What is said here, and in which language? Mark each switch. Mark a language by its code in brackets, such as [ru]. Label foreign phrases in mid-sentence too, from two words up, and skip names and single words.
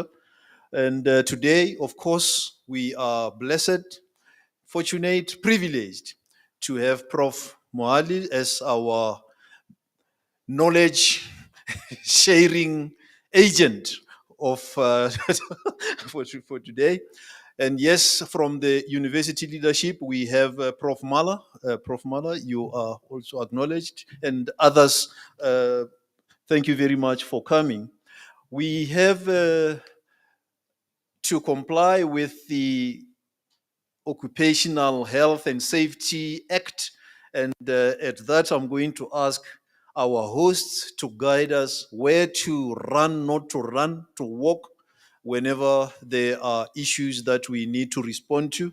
[en] And today, of course, we are blessed, fortunate, privileged to have Prof. Mohale as our knowledge sharing agent of for today. And yes, from the university leadership, we have Prof. Mala. Prof. Mala, you are also acknowledged, and others. Thank you very much for coming. We have to comply with the Occupational Health and Safety Act, and at that, I'm going to ask our hosts to guide us where to run, not to run, to walk whenever there are issues that we need to respond to.